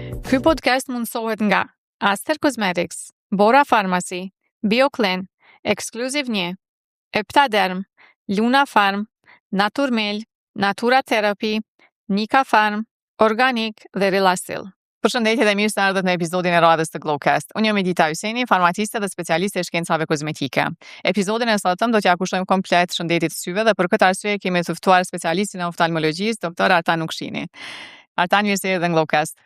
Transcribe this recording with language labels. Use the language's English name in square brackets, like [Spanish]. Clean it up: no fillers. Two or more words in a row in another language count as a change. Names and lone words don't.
[Albanian] Ky podcast mundësohet nga Aster Cosmetics, Bora Pharmacy, BioClean, Exclusive 1, Eptaderm, Luna Farm, Naturmel, Natura Therapy, Nika Farm, Organic dhe Relasil. Përshëndetje dhe mirë se ardhët në episodin e radhës të Glowcast. Unë jam Edita Hyseni, farmaciste dhe specialiste e shkencave kozmetike. Episodin e sotëm do t'ja kushtojmë komplet shëndetit syve dhe për këtë arsye kemi të ftuar specialistin e oftalmologjisë, doktor Artan Ukshini. Artan, mirë se erdhe në Glowcast.